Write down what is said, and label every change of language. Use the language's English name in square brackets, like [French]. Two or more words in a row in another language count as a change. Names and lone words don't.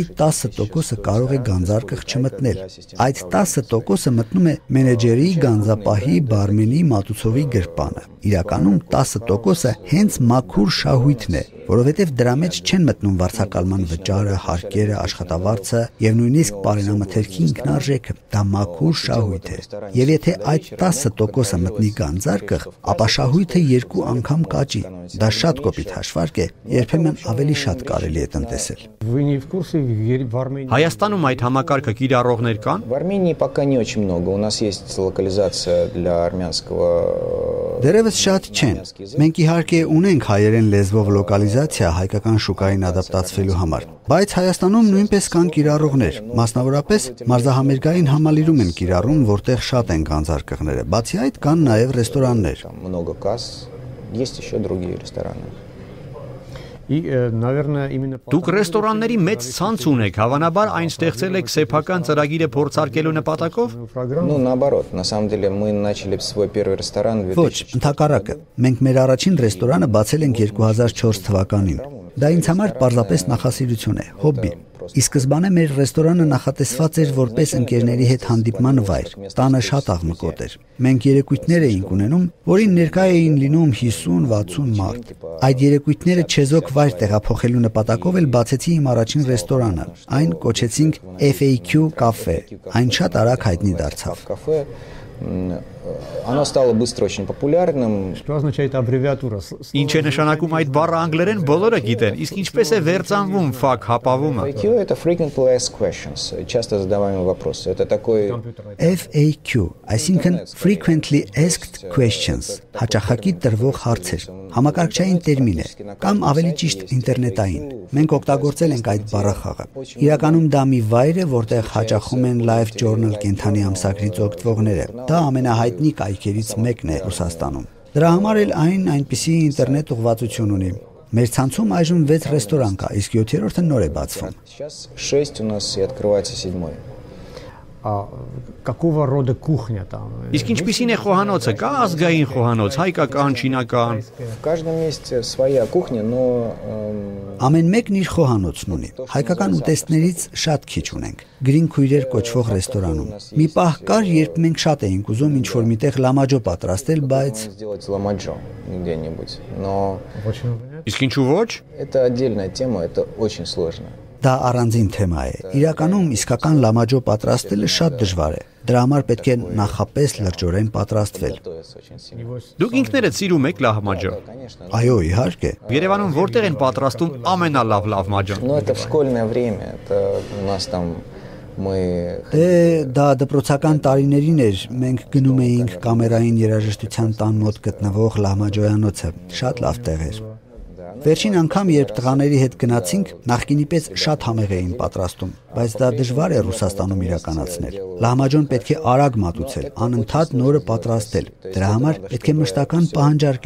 [Armenian] 10%-ը կարող է գանձարկը չմտնել։ Այդ 10%-ը մտնում է մենեջերի, գանձապահի, բարմենի, մատուցողի գրպանը։ Իրականում 10%-ը հենց մաքուր շահույթն է, որովհետև դրա մեջ չեն մտնում վարձակալման վճարը, հարկերը, աշխատավարձը եւ նույնիսկ բարենամթերքի ինքնարժեքը։ Դա մաքուր շահույթ է։ Եվ եթե այդ 10%-ը մտնի գանձարկը, ապա շահույթը 2 անգամ կաճի։ Դա շատ կոպիտ հաշվարկ է, երբեմն ավելի շատ կարելի է տնտեսել։ Հայաստանում այդ համակարգը կիրառողներ կան։ [Russian] В Армении пока не очень много. У нас есть локализация для армянского. [Armenian] Դերևս շատ չեն։ Մենք իհարկե ունենք հայերեն լեզվով լոկալիզացիա հայկական շուկային ադապտացվելու համար, բայց Հայաստանում նույնպես կան կիրառողներ, մասնավորապես մարզահամերգային համալիրում են կիրառում, որտեղ շատ են գանձարկղները։ Բացի այդ կան նաև ռեստորաններ։ [Russian] Много касс. Есть еще другие рестораны. [Armenian] Դուք ռեստորանների մեծ ցանց ունեք, հավանաբար այն ստեղծել եք սեփական ծրագիրը փորձարկելու նպատակով։ [Russian] Ну, наоборот, на самом деле мы начали свой первый ресторан в 2000. [Armenian] Ոչ, ընդհակառակը։ Մենք մեր առաջին ռեստորանը բացել ենք 2004 թվականին։ Դա ինձ համար պարզապես նախասիրություն է, հոբբի։ Ի սկզբանե մեր ռեստորանը նախատեսված էր որպես ընկերների հետ հանդիպման վայր։ Տանը շատ աղմկոտ էր։ Մենք երեկույթներ էինք ունենում, որին ներկա էին լինում 50-60 մարդ։ Այդ երեկույթները չեզոք վայր տեղափոխելու նպատակով էլ բացեցի իմ առաջին ռեստորանը։ Այն կոչեցինք FAQ կաֆե։ Այն շատ արագ հայտնի դարձավ։ [Russian] Оно стало быстро очень популярным. Что означает аббревиатура? [Armenian] Ինչ է նշանակում այդ բառը անգլերեն բոլորը գիտեն, իսկ ինչպես է վերծանվում FAQ հապավումը։ [English] FAQ это frequently asked questions, [Russian] часто задаваемые вопросы. Это такой FAQ, [English] այսինքն frequently asked questions, [Armenian] հաճախակի տրվող հարցեր, համակարգչային տերմին է, կամ ավելի ճիշտ ինտերնետային։ Մենք օգտագործել ենք այդ բառախաղը։ Իրականում դա մի վայր է, որտեղ հաճախում են Live Journal կենթանի ամսագրից օգտվողները։ Դա ամենահայտնի կայքերից մեկն է Ռուսաստանում։ Դրա համար էլ այն այնպիսի ինտերնետ ուղղվածություն ունի։ Մեր ցանցում այժմ 6 ռեստորան կա, իսկ 7-րդը նոր է բացվում։ [Russian] Сейчас 6 у нас и открывается 7-й. Какого рода кухня там? [Armenian] Իսկ ինչպիսին է խոհանոցը, կա ազգային խոհանոց, հայկական, չինական։ [Russian] В каждом месте своя кухня, но [Armenian] Ամեն մեկն իր խոհանոցն ունի։ Հայկական ուտեստներից շատ քիչ ունենք։ Գրին քույրեր կոչվող ռեստորանում։ Մի պահ կար, երբ մենք շատ էինք ուզում ինչ-որ միտեղ լամաջո պատրաստել, բայց [Russian] сделать ламаджо где-нибудь. Но [Armenian] Իսկ ինչու ոչ։ [Russian] это отдельная тема, это очень сложно. [Armenian] դա առանձին թեմա է։ Իրականում իսկական լամաջո պատրաստելը շատ դժվար է։ Դրա համար պետք է նախապես լրջորեն պատրաստվել։ Դուք ինքներդ սիրում եք լահմաջո։ Այո, իհարկե։ Երևանում որտեղ են պատրաստում ամենալավ լահմաջոն։ [Russian] Но это в школьное время, это у нас там мы [Armenian] Դա դպրոցական տարիներին էր, մենք գնում էինք կամերային երաժշտության տան մոտ գտնվող լահմաջոյանոցը։ Շատ լավ տեղ էր։ Վերջին անգամ, երբ տղաների հետ գնացինք, նախկինի պես շատ համեղ էին պատրաստում, բայց դա դժվար է Ռուսաստանում իրականացնել։ Լահմաջոն պետք է արագ մատուցել, անընդհատ նորը պատրաստել։ Դրա համար պետք է մշտական պահանջարկ